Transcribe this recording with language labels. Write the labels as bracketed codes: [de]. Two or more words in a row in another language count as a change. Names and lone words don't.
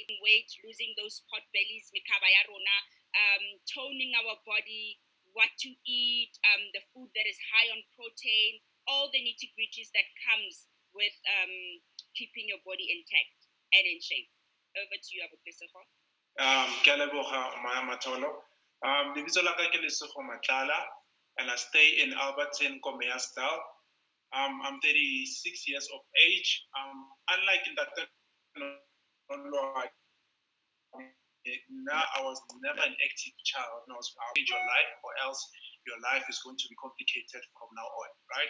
[en] Weight, losing those pot bellies, mikabaya rona, toning our body, what to eat, the food that is high on protein, all the nitty-gritties that comes with keeping your body intact and in shape. Over to you, Abu Kisefo. [nso] Ke a leboga Matolo. Lebitso la ka ke Lesego Matlala, [en] and I stay in Alberton, Commersdal. I'm 36 years of age. Unlike in that, I was never an active child. No, I'll change your life, or else your life is going to be complicated from now on, right?